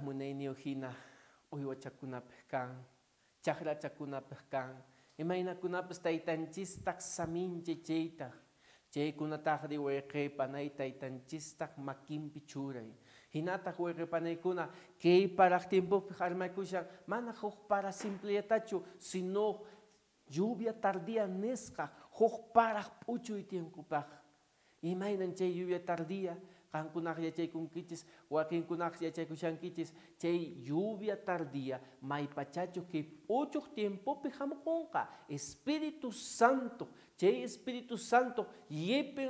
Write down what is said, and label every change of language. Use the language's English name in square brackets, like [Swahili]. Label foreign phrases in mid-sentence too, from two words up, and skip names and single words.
[Quechua] munayniyu hina uywachakunapaq kan chaqrachakunapaq kan imaynakunapas taytanchistaq samincha chaytaq chaykunataqri wayqipanay taytanchistaq makinpi churay hinataq wayqipanaykuna kay paraq tiempopi armaykushan mana huk para simpletachu sino [Spanish] lluvia tardía [Quechua] nisqa huk paraq p'uchuy tiempopaq imaynan chay [Spanish] lluvia tardía [Quechua] qankunaq yachaykunkichis wakinkunaq yachaykushankichis chay [Spanish] lluvia tardía [Quechua] maypachachu kay p'uchuq tiempopi hamukunqa Espíritu Santo chay Espíritu Santo yepin